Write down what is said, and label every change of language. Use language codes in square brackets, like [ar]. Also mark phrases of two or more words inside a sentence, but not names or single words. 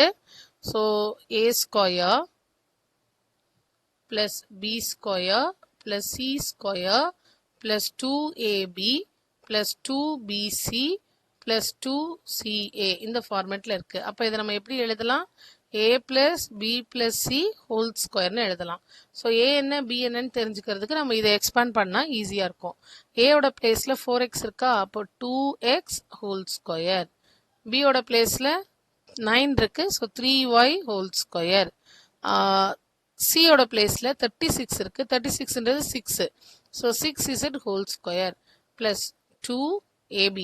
[en] so a square plus b square plus c square plus 2ab plus 2bc plus 2ca [ta] இந்த ஃபார்மேட்டில் இருக்குது. அப்போ இதை நம்ம எப்படி எழுதலாம், [en] a plus b plus c whole square-nu எழுதலாம். [ta] ஸோ a என்ன b என்னன்னு தெரிஞ்சுக்கிறதுக்கு நம்ம இதை எக்ஸ்பேண்ட் பண்ணால் ஈஸியாக இருக்கும். a-ஓட பிளேஸில் 4x இருக்கா, அப்போ 2x [en] whole square. [ta] b-ஓட பிளேஸில் 9 இருக்கு, ஸோ 3y [en] whole square. [ta] c-ஓட பிளேஸில் 36 இருக்கு, 36ன்றது 6, ஸோ 6z [en] whole square plus 2ab.